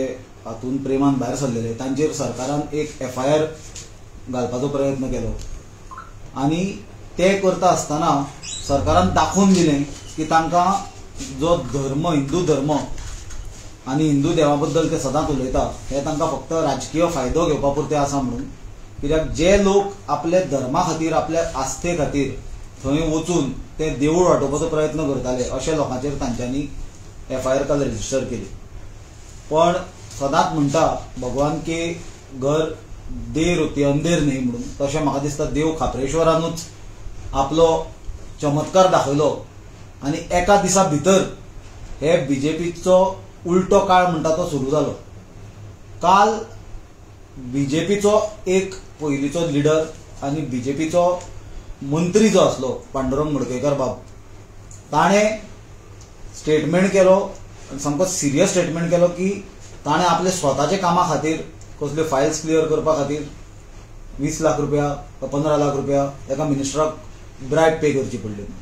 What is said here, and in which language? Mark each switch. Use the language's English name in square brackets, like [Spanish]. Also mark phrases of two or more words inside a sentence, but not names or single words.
[Konkani] हातून प्रेमान भायर सरलेले तांचेर सरकारान एक FIR घालपाचो प्रयत्न केलो आनी ते करता आसतना सरकारान दाखोवन दिलें की तांकां जो धर्म हिंदू धर्म आनी हिंदू देवा बद्दल ते सदांच उलयता हे तांकां फक्त राजकीय फायदो घेवपा पुरते आसा म्हणून कित्याक जे लोक आपल्या धर्मा खातीर आपल्या आस्थे खातीर थंय वचून ते देवूळ वाटोवपाचो प्रयत्न करताले अशा लोकांचेर तांच्यांनी FIR काल रेजिस्टर केली। पण सदांच म्हणटा [Hindi] भगवान के घर देर होती अंधेर न्ही [Konkani] म्हणून तशें म्हाका दिसता देव खापरेश्वरानूच आपलो चमत्कार दाखयलो आनी एका दिसा भितर हे BJPचो उलटो काळ म्हणटा तो सुरू जालो। काल BJPचो एक पयलींचो लिडर आनी BJPचो मंत्री जो आसलो पांडुरंग मडकयकर बाब ताणें स्टेटमेंट केलो सामको [English] serious statement [Konkani] केलो की ताणें आपले स्वताचे कामा खातीर कसल्यो [English] files clear [Konkani] करपा खातीर 20 लाख रुपया 15 लाख रुपया एका मिनिस्टराक [English] bribe pay [Konkani] करची पडली।